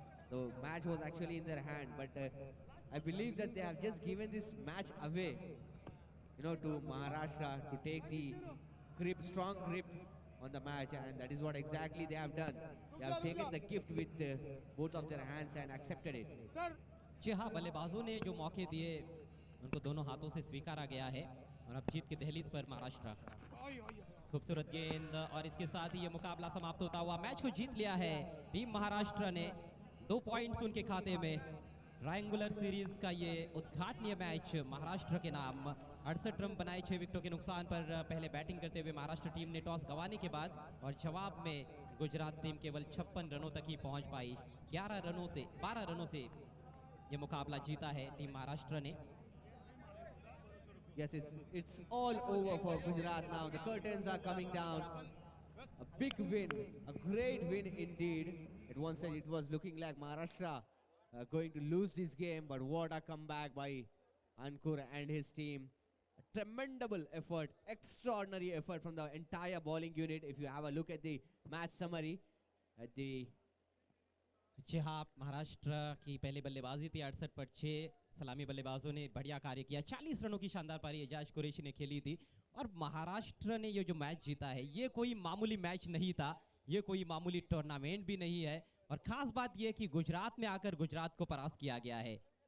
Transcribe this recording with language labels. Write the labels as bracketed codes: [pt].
[en] The match was actually in their hand, but I believe that they have just given this match away, you know, to Maharashtra to take the strong grip on the match, and that is what exactly they have done. They have taken the gift with both of their hands and accepted it. [hi] जी हाँ, बल्लेबाजों ने जो मौके दिए उनको दोनों हाथों से स्वीकारा गया है और अब जीत की दहलीज पर महाराष्ट्र। खूबसूरत गेंद और इसके साथ ही ये मुकाबला समाप्त होता हुआ मैच को जीत लिया है टीम महाराष्ट्र ने। 2 पॉइंट्स उनके खाते में। ट्रायंगुलर सीरीज का ये उद्घाटनीय मैच महाराष्ट्र के नाम। 68 रन बनाए 6 विकेटों के नुकसान पर पहले बैटिंग करते हुए महाराष्ट्र टीम ने टॉस गंवाने के बाद और जवाब में गुजरात टीम केवल 56 रनों तक ही पहुंच पाई। 12 रनों से ये मुकाबला जीता है टीम महाराष्ट्र ने। [en] Yes, it's all over for Gujarat now. The curtains are coming down. A big win, a great win indeed. At one stage it was looking like Maharashtra going to lose this game, but what a comeback by Ankur and his team. A tremendous effort, extraordinary effort from the entire bowling unit. If you have a look at the match summary, at the [hi] जी हाँ, महाराष्ट्र की पहले बल्लेबाजी थी 68 पर 6। सलामी बल्लेबाजों ने बढ़िया कार्य किया। 40 रनों की शानदार पारी एजाज कुरैशी ने खेली थी और महाराष्ट्र ने ये जो मैच जीता है, ये कोई मामूली मैच नहीं था, ये कोई मामूली टूर्नामेंट भी नहीं है। और खास बात यह कि गुजरात में आकर गुजरात को परास्त किया गया है।